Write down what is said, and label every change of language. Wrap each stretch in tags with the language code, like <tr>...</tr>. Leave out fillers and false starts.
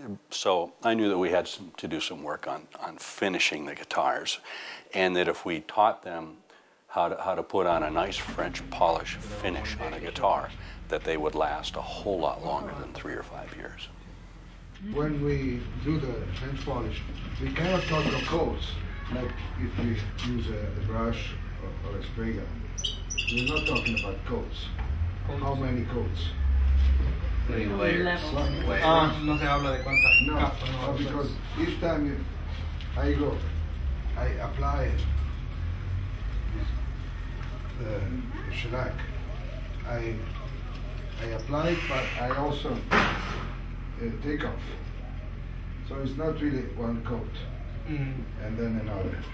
<en>So I knew that we had to do some work on finishing the guitars, and that if we taught them how to put on a nice French polish finish on a guitar, that they would last a whole lot longer than 3 or 5 years. When we do the French polish, we cannot talk of coats, like if we use a brush or a spray gun. We're not talking about coats. How many coats? Layers.</en> <es>No se habla de cuántas capas.</es> <en>No, because each time I go, I apply the shellac. I apply it, but I also take off. So it's not really one coat and then another.</en>